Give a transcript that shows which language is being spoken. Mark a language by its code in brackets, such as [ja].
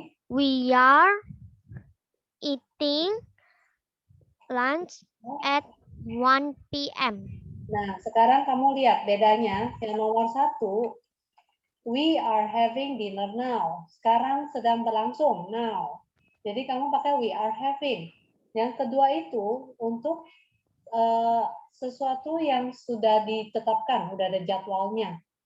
[en] We are eating lunch at 1 p.m. [id] Nah, sekarang kamu lihat bedanya. Yang nomor 1, [en] we are having dinner now. [id] Sekarang sedang berlangsung, now. Jadi kamu pakai [en] we are having. [id] Yang kedua itu untuk sesuatu yang sudah ditetapkan, udah ada jadwalnya.